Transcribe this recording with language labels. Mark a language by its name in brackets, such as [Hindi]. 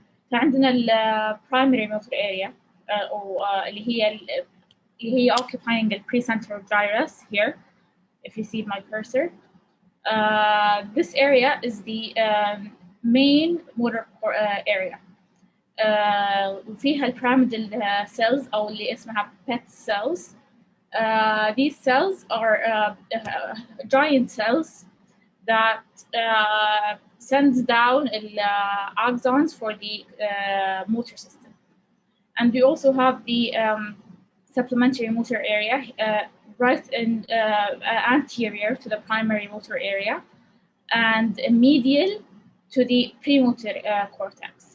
[English] فعندنا primary motor area [Arabic] أو اللي هي [English] occupying the precentral gyrus here, if you see my cursor. This area is the main motor area. [Arabic] وفيها البيراميدال cells أو اللي اسمها PET cells. [English] These cells are giant cells that sends down axons for the motor system. And we also have the supplementary motor area right in anterior to the primary motor area and medial to the premotor cortex.